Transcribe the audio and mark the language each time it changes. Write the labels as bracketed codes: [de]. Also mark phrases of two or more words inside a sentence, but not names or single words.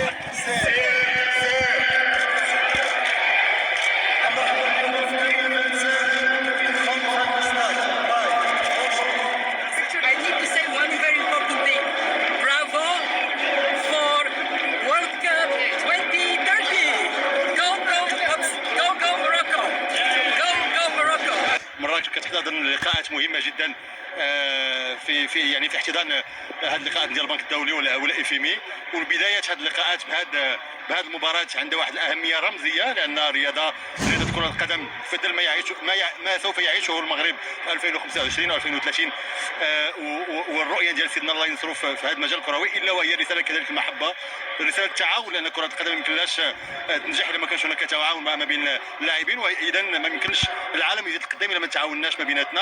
[en] I need to say one very important thing. Bravo for World Cup 2030. Go, go, go, go Morocco. Go, go Morocco. [ar] مراكش كتحتضن لقاءات مهمه جدا في احتضان هذه اللقاءات ديال البنك الدولي ولا اف ام اي. والبدايه هذه اللقاءات بهذه المباراه عندها واحد الاهميه رمزيه، لان رياضه كره القدم بدل ما سوف يعيشه المغرب في 2025 و 2030 والرؤيه ديال سيدنا الله ينصرو في هذا المجال الكروي، الا وهي رساله كذلك المحبه، رساله التعاون، لان كره القدم ما يمكنلاش تنجح الا ما كانش هناك تعاون ما بين اللاعبين، واذا ما يمكنش العالم يزيد القدام الا ما تعاوناش ما بيناتنا.